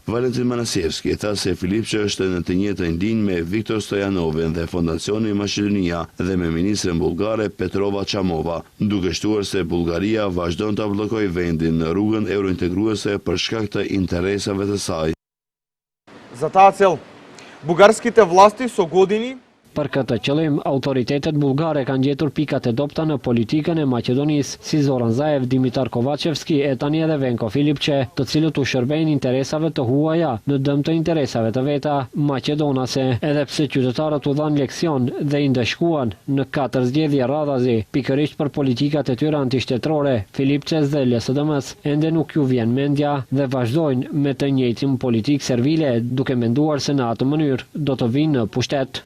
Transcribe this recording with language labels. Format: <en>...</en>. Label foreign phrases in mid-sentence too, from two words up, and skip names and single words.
<sq>Valentin Manasjevski tha se Filipçe është në të njëjtën linjë me Viktor Stojanovin dhe Fondacioni Maqedonia dhe me ministren bullgare Petrova Çamova, duke shtuar se Bullgaria vazhdon ta bllokojë vendin në rrugën eurointegruese për shkak të interesave të saj.</sq> <mk>За таа цел, бугарските власти со години</mk> <sq>Për këtë qëllim, autoritetet bulgare kanë gjetur pikat e dobta në politikën e Maqedonisë, si Zoran Zaev, Dimitar Kovacevski e tani edhe Venko Filipçe, të cilët u shërbejnë interesave të huaja në dëm të interesave të veta maqedonase, edhe pse qytetarët u dhanë leksion dhe i ndeshkuan në 4 zgjedhje radhazi, pikërisht për politikat e tyre antishtetrore, Filipçes dhe LSDM-s ende nuk ju vjen mendja dhe vazhdojnë me të njëjtin politikë servile, duke menduar se në atë mënyrë do të vinë në pushtet.</sq>